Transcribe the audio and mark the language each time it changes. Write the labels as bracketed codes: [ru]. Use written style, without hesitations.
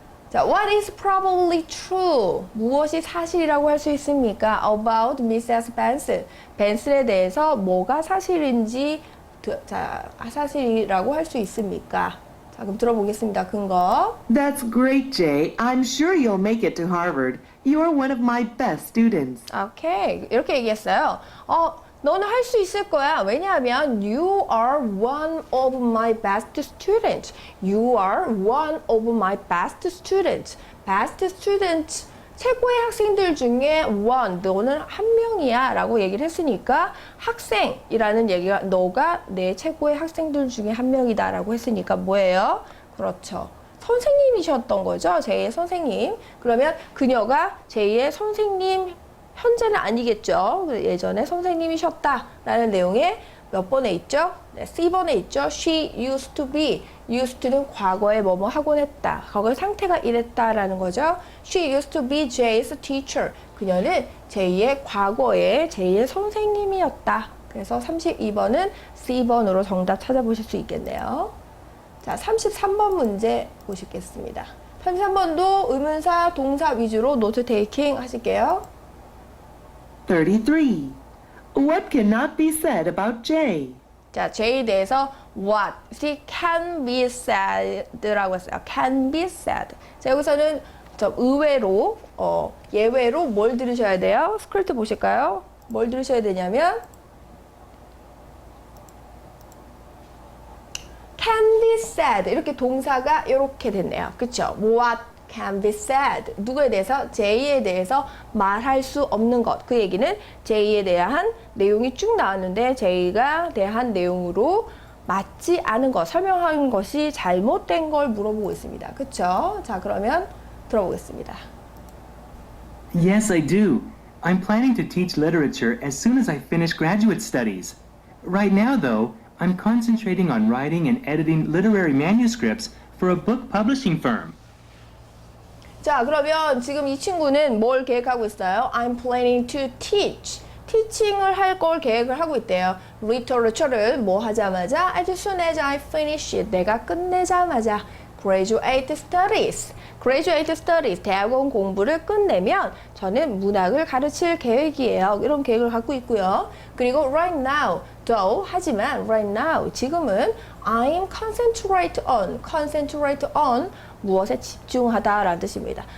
[en] 자, what is probably true? [ko] 무엇이 사실이라고 할 수 있습니까? [en] About Mrs. Benson. [ko] 벤슨에 대해서 뭐가 사실인지 자, 사실이라고 할 수 있습니까? 자, 그럼 들어보겠습니다. 근거. [en] That's great, Jay. I'm sure you'll make it to Harvard. You're one of my best students. [ko] 오케이. 이렇게 얘기했어요. 너는 할 수 있을 거야. 왜냐하면 [en] you are one of my best students. You are one of my best students. Best students. [ko] 최고의 학생들 중에 one, 너는 한 명이야 라고 얘기를 했으니까 학생이라는 얘기가 너가 내 최고의 학생들 중에 한 명이다 라고 했으니까 뭐예요? 그렇죠. 선생님이셨던 거죠. 제2의 선생님. 그러면 그녀가 제2의 선생님, 현재는 아니겠죠. 예전에 선생님이셨다 라는 내용의 몇 번에 있죠? 네, C번에 있죠. [en] She used to be. [ko] used to는 과거에 뭐뭐 하곤 했다. 과거의 상태가 이랬다라는 거죠. [en] She used to be Jay's teacher. [ko] 그녀는 제이의 과거의 제이의 선생님이었다. 그래서 32번은 C번으로 정답 찾아보실 수 있겠네요. 자, 33번 문제 보시겠습니다. 33번도 의문사, 동사 위주로 노트 테이킹 하실게요. 33. [en] What cannot be said about Jay? [ko] 자, J에 대해서 [en] what can be said [ko] 라고 했어요. [en] can be said. [ko] 자, 여기서는 좀 의외로, 예외로 뭘 들으셔야 돼요? 스크립트 보실까요? 뭘 들으셔야 되냐면 [en] can be said [ko] 이렇게 동사가 이렇게 됐네요. 그쵸? [en] What can be said [ko] 누구에 대해서? J에 대해서 말할 수 없는 것. 그 얘기는 J에 대한 내용이 쭉 나왔는데 J가 대한 내용으로 맞지 않은 것, 설명한 것이 잘못된 걸 물어보고 있습니다. 그쵸? 자, 그러면 들어보겠습니다. [en] Yes, I do. I'm planning to teach literature as soon as I finish graduate studies. Right now, though, I'm concentrating on writing and editing literary manuscripts for a book publishing firm. [ko] 자, 그러면 지금 이 친구는 뭘 계획하고 있어요? [en] I'm planning to teach. [ko] 티칭을 할 걸 계획을 하고 있대요. [en] Literature를 [ko] 뭐 하자마자 [en] as soon as I finish it. [ko] 내가 끝내자마자 [en] graduate studies. graduate studies. [ko] 대학원 공부를 끝내면 저는 문학을 가르칠 계획이에요. 이런 계획을 갖고 있고요. 그리고 [en] right now, though, [ko] 하지만 [en] right now, [ko] 지금은 [en] I'm concentrate on [ko] 무엇에 집중하다라는 뜻입니다.